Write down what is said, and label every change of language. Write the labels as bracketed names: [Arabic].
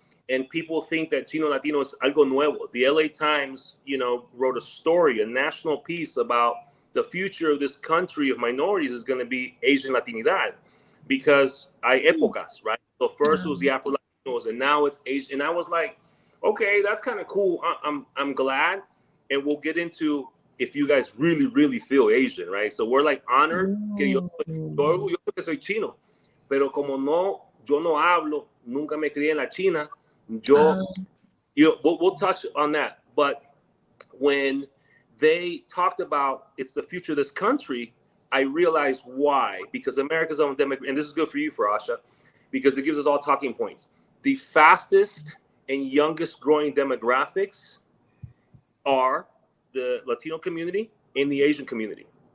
[English] And people think that Chino Latino is [Spanish] algo nuevo. [English] The LA Times, wrote a story, a national piece about the future of this country of minorities is going to be Asian Latinidad, because [Spanish] hay épocas, [English] right? So first it was the Afro Latinos, and now it's Asian. And I was like, okay, that's kind of cool. I'm glad, and we'll get into if you guys really, really feel Asian, right? So we're like honored [Spanish] que yo orgulloso que soy chino, pero como yo no hablo, nunca me crié en la China. [English] We'll touch on that, but when they talked about it's the future of this country, I realized why. Because America's own demographic, and this is good for you, for Asha, because it gives us all talking points. The fastest and youngest growing demographics are the Latino community and the Asian community.